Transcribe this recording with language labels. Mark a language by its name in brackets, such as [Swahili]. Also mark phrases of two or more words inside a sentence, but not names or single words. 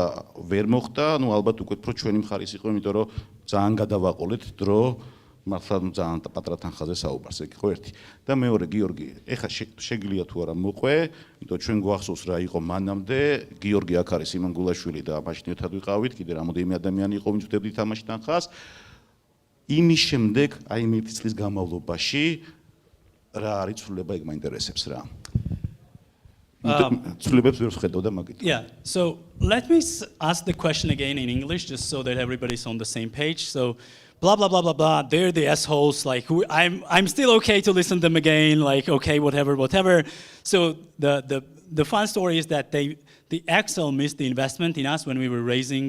[Georgian] ვერ მოხდა ნუ ალბათ უკვე უფრო ჩვენი მხარის იყო იმიტომ რომ ძალიან გადავაყოლეთ დრო მართლა ძალიან პატარა თანხაზე საუბარს ეგ ხო ერთი და მეორე გიორგი ეხლა შეგიძლია თუ არა მოყვე იმიტომ ჩვენ გვახსოვს რა იყო მანამდე გიორგი აქ არის სიმონ გულაშვილი და მაშინ ერთად ვიყავით კიდე რამოდენიმე ადამიანი იყო ვინც ვდებდით ამაში თანხას იმის შემდეგ აი მე წლის განმავლობაში რა არის ცვლილება ეგ მაინტერესებს რა ცვლილებებს ვერ ვხედავ და მაგით [English] Yeah, so let me ask the question again in English just so that everybody's on the same page. So blah blah blah blah blah. They're the assholes. Like I'm still okay to listen to them again. Like okay, whatever. So the fun story is that the Axel missed the investment in us when we were raising.